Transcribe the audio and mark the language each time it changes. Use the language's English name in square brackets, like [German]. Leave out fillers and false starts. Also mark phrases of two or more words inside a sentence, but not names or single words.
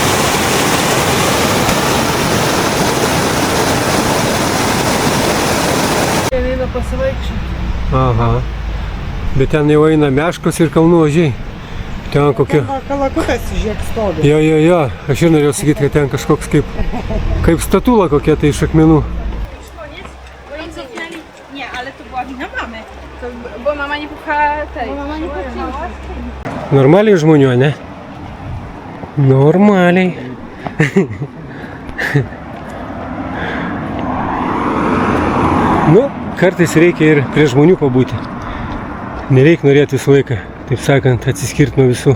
[Lithuanian] Ten eina pasivaikščioti. Aha. Bet ten jau eina meškos ir kalnų ožiai. Ten kokia... Kalakutas, žiūrėk, stovi. Jo. Aš ir norėjau sakyti, kad ten kažkoks kaip statula kokia tai iš akmenų. [Polish] Oni cofnęli. Nie, ale to była wina mamy. Bo mama nie pukała tej. Bo mama nie pukała. [Lithuanian] Normaliai žmonių, ne? Normaliai. Nu, kartais reikia ir prie žmonių pabūti. Nereik norėti visą laiką, taip sakant, atsiskirti nuo visų.